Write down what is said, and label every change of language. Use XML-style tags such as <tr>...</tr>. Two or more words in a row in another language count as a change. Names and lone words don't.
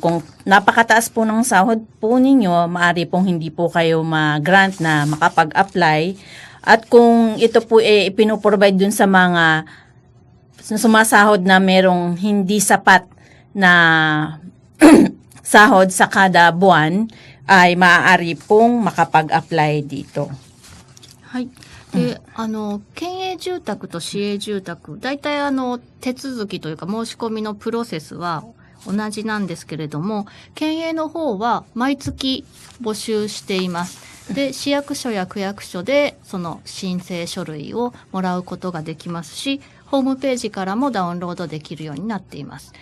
<tl>Kung napakataas po ng sahod po ninyo, maaari pong hindi po kayo ma-grant na makapag-apply. At kung ito po ipinoprovide dun sa mga sumasahod na merong hindi sapat na sahod sa kada buwan, ay maaari pong makapag-apply dito.</tl> <ja>はい。で、県営住宅と市営住宅、大体手続きというか申し込みのプロセスは同じなんですけれども、県営の方は毎月募集しています。で、市役所や区役所でその申請書類をもらうことができますし、ホームページからもダウンロードできるようになっています。</ja>